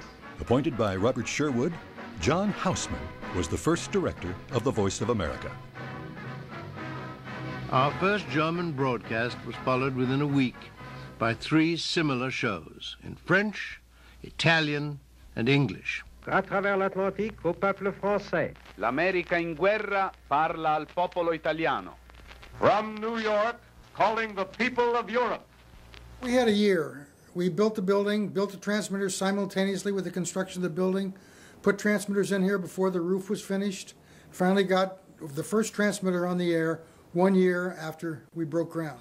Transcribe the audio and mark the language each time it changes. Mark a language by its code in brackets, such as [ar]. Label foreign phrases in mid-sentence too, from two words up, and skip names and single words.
[en] Appointed by Robert Sherwood, John Houseman was the first director of the Voice of America. Our first German broadcast was followed within a week by 3 similar shows in French, Italian, and English. [fr] À travers l'Atlantique au peuple français. [it] L'America in guerra parla al popolo italiano. [en] From New York, calling the people of Europe. We had a year. We built the building, built the transmitters simultaneously with the construction of the building, put transmitters in here before the roof was finished, finally got the first transmitter on the air 1 year after we broke ground.